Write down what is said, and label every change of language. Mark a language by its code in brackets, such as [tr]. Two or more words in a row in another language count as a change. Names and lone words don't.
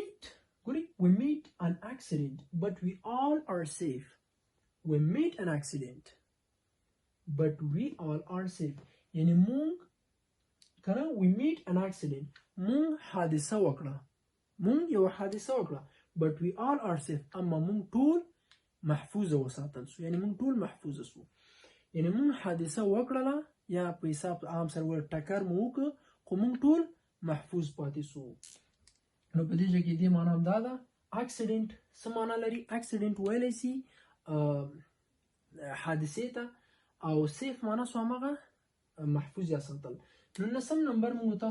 [en] meet an accident but we all are safe we meet an accident but we all are safe [ps] یعنی مونږ کنه [en] we meet an accident [ps] مونږ حادثه وکړه مونږ یو حادثه وکړه [en] but we all are safe [ps] اما مونږ ټول محفوظه وساتل سو یعنی مونږ ټول محفوظه سو یعنی مونږ حادثه وکړله یا په حساب عام سره ور ټکر مو وکړ خو مونږ ټول محفوظ پاتې سو نو په دې ځای کې دې معنا هم دا ده اکسیډنټ څه معنا لري اکسیډنټ ویلی سي حادثې ته او سیف معنا سو همغه محفوظ یا ساتل نو 9 نمبر موږ تاسو